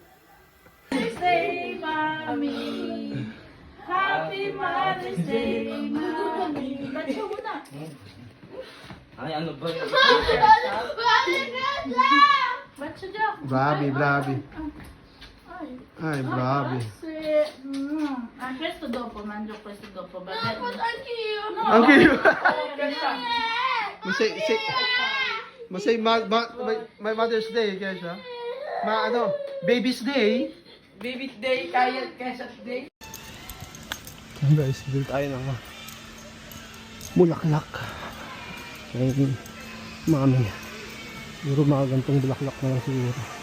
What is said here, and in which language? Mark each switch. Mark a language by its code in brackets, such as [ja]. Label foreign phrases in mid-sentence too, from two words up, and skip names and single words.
[en] Mother's Day, Mommy! Happy Mother's Day, [tl] Mommy! Ba't mo na? Ay, ano ba yun? Ba't siya dyan? Brabe. Ay, brabe. [it] Questo dopo, mangio questo dopo. [tl] Dapat Ang cute! [en] My Mother's Day, [tl] kaya siya. [en] Baby's Day. Baby day, [tl] kaya kesat day. Guys, bili tayo ng bulaklak. Kaya mami. Siguro mga gantong bulaklak na lang siguro.